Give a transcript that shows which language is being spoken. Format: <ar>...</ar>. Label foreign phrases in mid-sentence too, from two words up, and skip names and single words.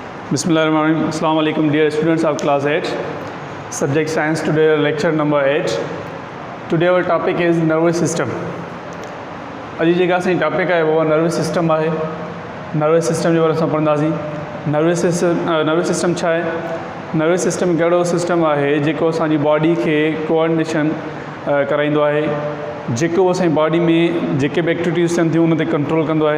<en>Bismillahirrahmanirrahim.</en> <ar>السلام عليكم</ar> <en>dear students of class 8. Subject science today lecture number 8. Today our topic is nervous system.</en> <sd>अॼु जेका असांजी टॉपिक आहे उहा</sd> <en>nervous system</en> <sd>आहे.</sd> <en>nervous system</en> <sd>जे बारे में असां पढ़ंदासीं.</sd> <en>nervous system</en> <sd>छा आहे?</sd> <en>nervous system</en> <sd>कहिड़ो सिस्टम आहे जेको असांजी बॉडी खे कोऑर्डिनेशन कराईंदो आहे, जेको असांजी बॉडी में जेके बि एक्टिविटीज़ थियनि थियूं उन ते कंट्रोल कंदो आहे.</sd>